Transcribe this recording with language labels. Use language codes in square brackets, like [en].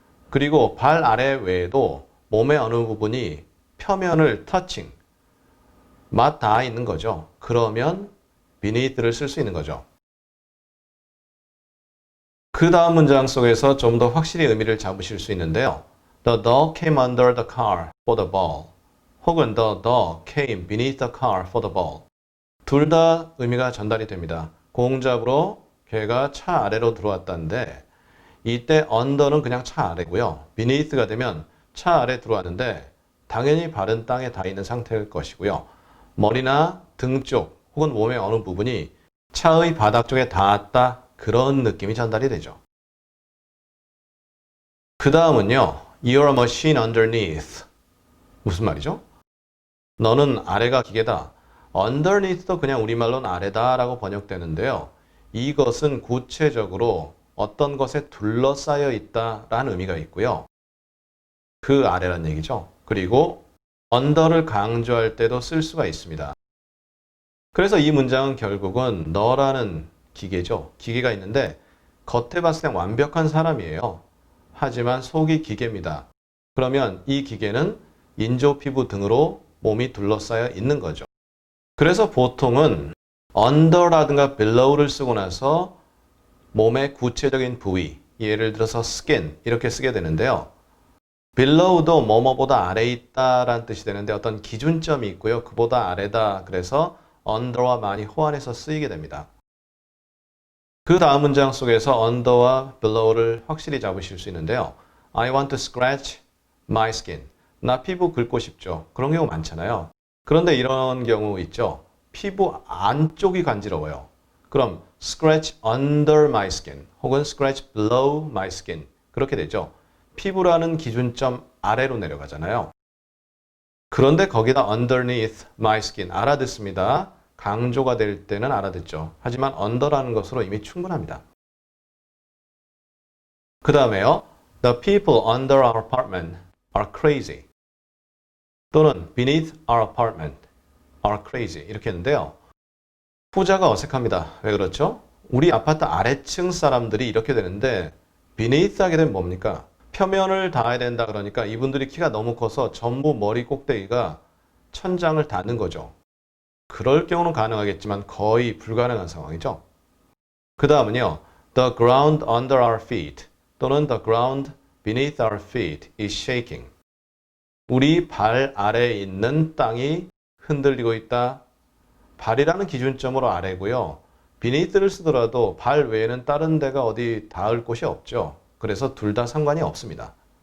[ko] 그리고 발 아래 외에도 몸의 어느 부분이 표면을 터칭, 맛 닿아 있는 거죠. 그러면 beneath를 쓸 수 있는 거죠. 그 다음 문장 속에서 좀 더 확실히 의미를 잡으실 수 있는데요. [en] The dog came under the car for the ball. [ko] 혹은 [en] the dog came beneath the car for the ball. [ko] 둘 다 의미가 전달이 됩니다. 공잡으로 걔가 차 아래로 들어왔다는데 이때 under는 그냥 차 아래고요. beneath가 되면 차 아래 들어왔는데 당연히 발은 땅에 닿아 있는 상태일 것이고요. 머리나 등 쪽 혹은 몸의 어느 부분이 차의 바닥 쪽에 닿았다. 그런 느낌이 전달이 되죠. 그 다음은요. [en] You're a machine underneath. [ko] 무슨 말이죠? 너는 아래가 기계다. underneath도 그냥 우리말로는 아래다라고 번역되는데요. 이것은 구체적으로 어떤 것에 둘러싸여 있다라는 의미가 있고요. 그 아래란 얘기죠. 그리고 under를 강조할 때도 쓸 수가 있습니다. 그래서 이 문장은 결국은 너라는 기계죠. 기계가 있는데 겉에 봤을 땐 완벽한 사람이에요. 하지만 속이 기계입니다. 그러면 이 기계는 인조 피부 등으로 몸이 둘러싸여 있는 거죠. 그래서 보통은 under라든가 below를 쓰고 나서 몸의 구체적인 부위, 예를 들어서 skin 이렇게 쓰게 되는데요. below도 뭐뭐보다 아래에 있다라는 뜻이 되는데 어떤 기준점이 있고요. 그보다 아래다. 그래서 under와 많이 호환해서 쓰이게 됩니다. 그 다음 문장 속에서 under와 below를 확실히 잡으실 수 있는데요. [en] I want to scratch my skin. [ko] 나 피부 긁고 싶죠. 그런 경우 많잖아요. 그런데 이런 경우 있죠. 피부 안쪽이 간지러워요. 그럼 [en] scratch under my skin [ko] 혹은 [en] scratch below my skin [ko] 그렇게 되죠. 피부라는 기준점 아래로 내려가잖아요. 그런데 거기다 underneath my skin 알아듣습니다. 강조가 될 때는 알아듣죠. 하지만 under라는 것으로 이미 충분합니다. 그 다음에요. [en] The people under our apartment are crazy. [ko] 또는 [en] beneath our apartment are crazy [ko] 이렇게 했는데요. 후자가 어색합니다. 왜 그렇죠? 우리 아파트 아래층 사람들이 이렇게 되는데 beneath 하게 되면 뭡니까? 표면을 닿아야 된다 그러니까 이분들이 키가 너무 커서 전부 머리 꼭대기가 천장을 닿는 거죠. 그럴 경우는 가능하겠지만 거의 불가능한 상황이죠. 그 다음은요. [en] The ground under our feet [ko] 또는 [en] the ground beneath our feet is shaking. [ko] 우리 발 아래에 있는 땅이 흔들리고 있다. 발이라는 기준점으로 아래고요. beneath를 쓰더라도 발 외에는 다른 데가 어디 닿을 곳이 없죠. 그래서 둘 다 상관이 없습니다.